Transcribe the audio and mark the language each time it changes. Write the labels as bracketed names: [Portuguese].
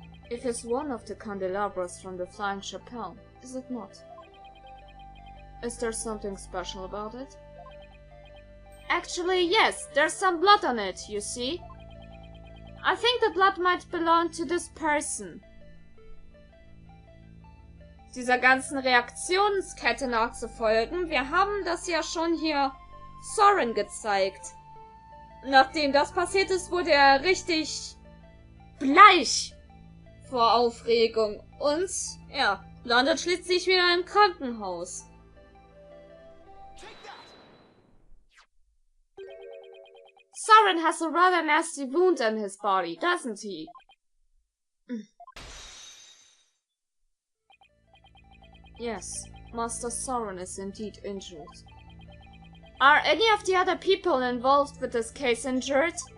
[English] It is one of the candelabras from the Flying Chapelle, is it not? Is there something special about it? Actually, yes, there's some blood on it, you see. I think the blood might belong to this person. [German] Dieser ganzen Reaktionskette nachzufolgen, wir haben das ja schon hier Soren gezeigt. Nachdem das passiert ist, wurde er richtig bleich vor Aufregung und, ja, landet schließlich wieder im Krankenhaus. [English] Soren has a rather nasty wound on his body, doesn't he? Yes, Master Soren is indeed injured. Are any of the other people involved with this case injured?